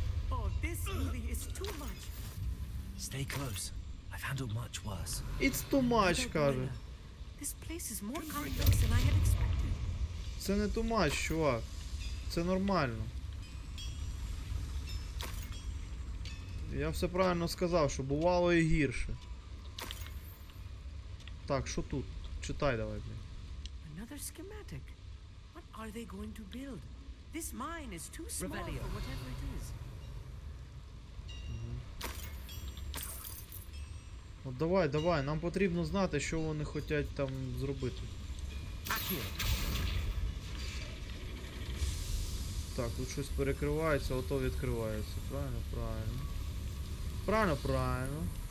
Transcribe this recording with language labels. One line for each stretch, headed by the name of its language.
English: Oh, this really is too much. Stay close. I've handled much worse. It's too much,
Ukrainian: каже.
English: This place is more complex than I had expected.
Ukrainian: Це не
English: too much,
Ukrainian: чувак. Це нормально. Я все правильно сказав, що бувало і гірше. Так, що тут? Читай давай, блін.
English: Another schematic. What are they going to build? This mine is too small for whatever it is.
Ukrainian: От давай, нам потрібно знати, що вони хочуть там зробити. Так, тут щось перекривається, ото відкривається. Правильно, правильно. Правильно, правильно.